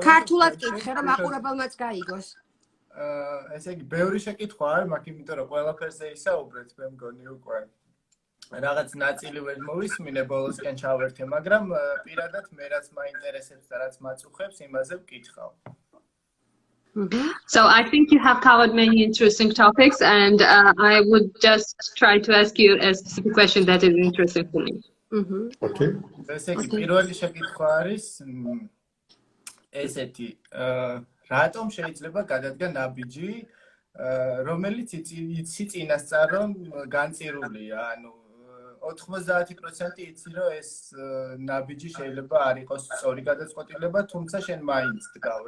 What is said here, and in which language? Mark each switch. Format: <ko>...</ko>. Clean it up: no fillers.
<ka>ქართულად კითხე, რომ მაყურებელმაც გაიგოს. ესე იგი, ბევრი შეკითხვა არის, მაგრამ იმიტომ რომ ყველაფერზე ისაუბრეთ, მე მგონი უკვე რაღაც ნაწილი ვერ მოვისმინე ბოლოსკენ ჩავერთე, მაგრამ პირადად მე რაც მაინტერესებს და რაც მაწუხებს, იმაზე ვკითხავ.</ka> <en>So I think you have covered many interesting topics, and I would just try to ask you a specific question that is interesting for me. Okay.</en> <ka>ესე იგი, პირველი შეკითხვა არის ესეთი, რატომ შეიძლება გადადგა ნაბიჯი, რომელიც იცი წინასწარ რომ განწირულია, ანუ 90% იცი რომ ეს ნაბიჯი შეიძლება არ იყოს სწორი გადაწყვეტილება, თუმცა შენ მაინც დგავ.</ka>